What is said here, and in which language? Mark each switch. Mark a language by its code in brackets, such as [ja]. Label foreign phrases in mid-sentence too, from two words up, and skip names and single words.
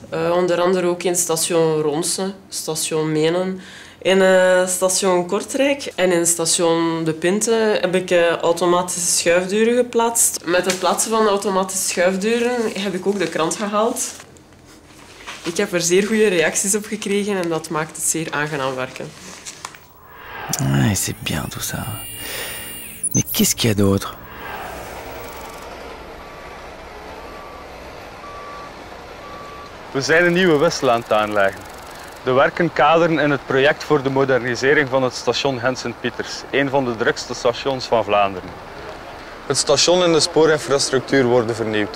[nl] Onder andere ook in station Ronse, station Menen, in station Kortrijk en in station De Pinte heb ik automatische schuifdeuren geplaatst. Met het plaatsen van de automatische schuifdeuren heb ik ook de krant gehaald. Ik heb er zeer goede reacties op gekregen en dat maakt het zeer aangenaam werken. [fr] Ouais, c'est bien tout ça. Mais qu'est-ce qu'il y a d'autre? [nl] We zijn een nieuwe wissel aan het aanleggen. De werken kaderen in het project voor de modernisering van het station Gent-Sint-Pieters, een van de drukste stations van Vlaanderen. Het station en de spoorinfrastructuur worden vernieuwd.